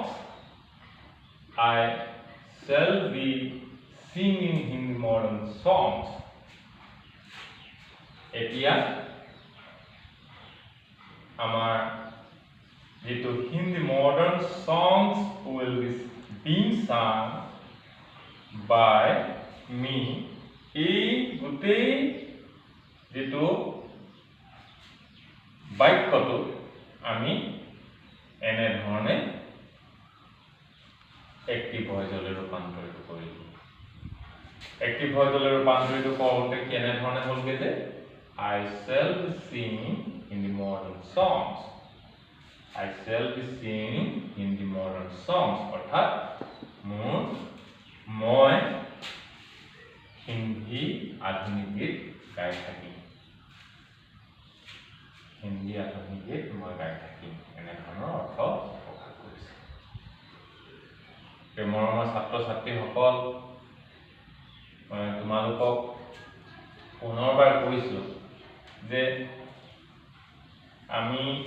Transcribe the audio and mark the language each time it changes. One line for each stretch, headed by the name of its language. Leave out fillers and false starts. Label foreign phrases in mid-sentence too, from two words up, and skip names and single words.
English: I shall be singing Hindi modern songs.
Assamese: এতিয়া আমাৰ যেটো
English: Hindi modern songs will be being sung by me
Assamese: এই গোটেই যেটো বাক্যটো আমি এনে ধৰণে এক্টিভ ভয়েসলৈ ৰূপান্তৰিত কৰিলো এক্টিভ ভয়েসলৈ ৰূপান্তৰিত কৰোঁতে কেনে ধৰণে হ'লগে যে
English: I shall be singing in the modern songs I shall be singing in the modern songs
Assamese: অৰ্থাৎ মই হিন্দী আধুনিক গীত গাই থাকিম হিন্দী আধুনিক গীত মই গাই থাকিম এনে ধৰণৰ অৰ্থ প্ৰকাশ কৰিছে মৰমৰ ছাত্ৰ ছাত্ৰীসকল তোমালোকক পুনৰবাৰ কৈছো যে আমি